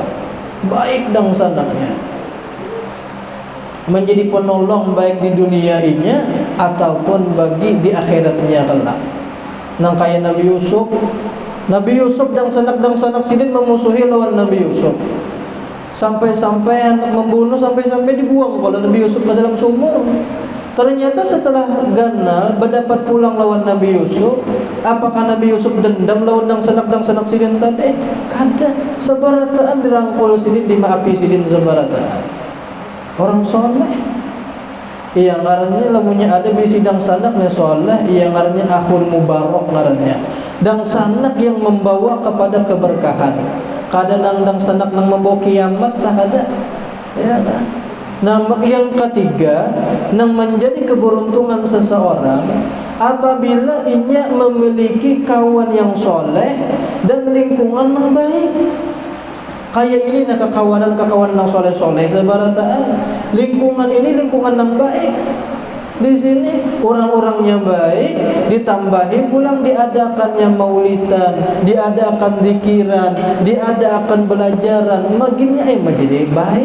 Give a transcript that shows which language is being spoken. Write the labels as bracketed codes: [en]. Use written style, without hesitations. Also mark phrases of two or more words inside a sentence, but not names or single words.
[id] Baik dan sanaknya menjadi penolong baik di dunia ini ataupun bagi di akhiratnya kelak. [bjn] Nang kaya Nabi Yusuf dan sanak sidin memusuhi lawan Nabi Yusuf, sampai-sampai anak membunuh, sampai-sampai dibuang kalau Nabi Yusuf ke dalam sumur. Ternyata setelah ganal berdapat pulang lawan Nabi Yusuf, apakah Nabi Yusuf dendam lawan dang sanak sidin tadi? Kada, sebarataan dirangkul sidin, dimaafi sidin sebarataan. Orang soleh, iya ngarannya lamunnya ada bisi dang sanaknya soleh, iya ngarannya [ar] akhun mubarak [bjn] ngarannya. Dang sanak [id] yang membawa kepada keberkahan. [bjn] Kada nang dang sanak nang membawa kiamat tak ada. [id] Ya kan? Nah, yang ketiga, yang menjadi keberuntungan seseorang apabila ia memiliki kawan yang soleh dan lingkungan yang baik. [bjn] Kayak ini nak kekawanan yang soleh-soleh sebarataan. [id] Lingkungan ini lingkungan yang baik. Di sini orang-orangnya baik, ditambahi pulang diadakannya maulidan, diadakan zikiran, diadakan belajaran, makinnya menjadi baik.